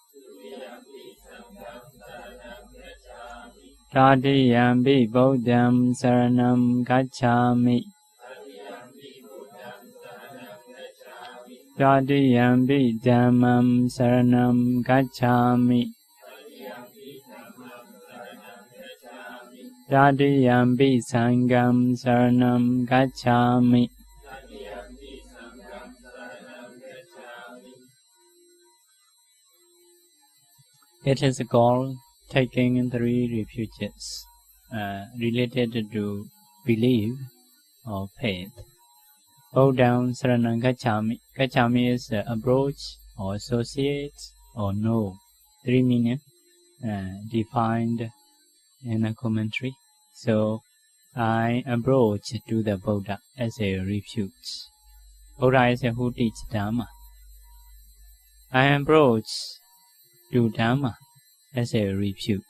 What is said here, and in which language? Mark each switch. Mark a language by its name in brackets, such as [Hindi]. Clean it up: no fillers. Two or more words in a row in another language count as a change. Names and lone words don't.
[Pali] Tatiyampi Buddhaṃ saraṇaṃ gacchāmi, Tatiyampi Dhammam saraṇaṃ gacchāmi, Tatiyampi Sangham saraṇaṃ gacchāmi. [English] It is called taking in 3 refuges related to belief or faith. [Pali] Buddhaṃ saraṇaṃ gacchāmi. [English] Gacchāmi is approach or associate or know. 3 meaning defined in a commentary. So I approach to the Buddha as a refuge. Buddha is who teaches Dharma. I approach to Dharma as a refuge.